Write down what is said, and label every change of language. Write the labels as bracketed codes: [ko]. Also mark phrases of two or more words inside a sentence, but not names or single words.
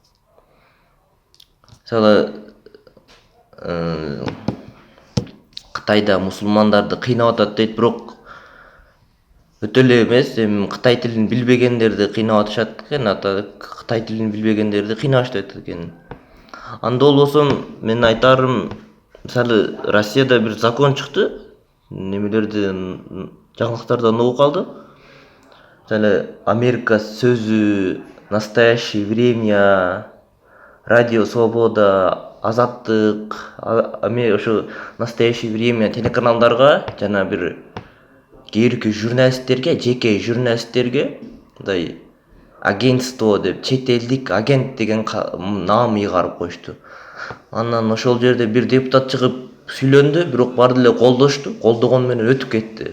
[ky] Мисалы Кытайда мусулмандарды кыйнап атат дейт, бирок өтө эле эмес, Кытай тилин билбегендерди кыйнап атышат экен, Кытай тилин билбегендерди кыйнашат экен. Анда болбосо мен айтарым, мисалы Россияда бир закон чыкты, немелерди жаңылыктардан угуп калды. Мисалы Америка сөзү, настоящее время, радио свобода, Азаттык, ошо настоящее время телеканалдарга жана бир кээ бирки журналисттерге, жеке журналисттерге мындай агентство деп, чет элдик агент деген наам ыйгарып коюшту. Анан ошол жерде бир депутат чыгып сүйлөндү, бирок баары деле колдошту, колдогон менен өтүп кетти.